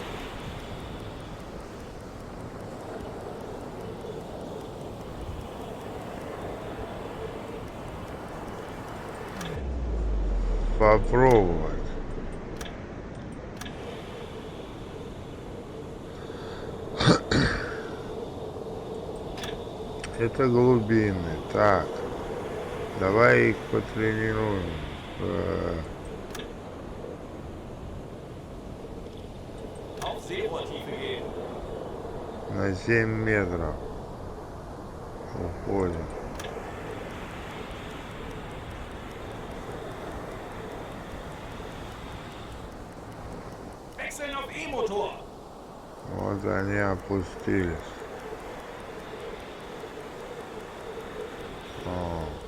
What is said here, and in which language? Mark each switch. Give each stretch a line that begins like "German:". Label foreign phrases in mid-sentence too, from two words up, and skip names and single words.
Russian: Попробовать. Это глубины. Так. Давай их потренируем.
German: Auf Seerohrtiefe gehen.
Russian: На 7 метров. Уходим.
German: Wechseln auf E-Motor.
Russian: Вот они опустились. О.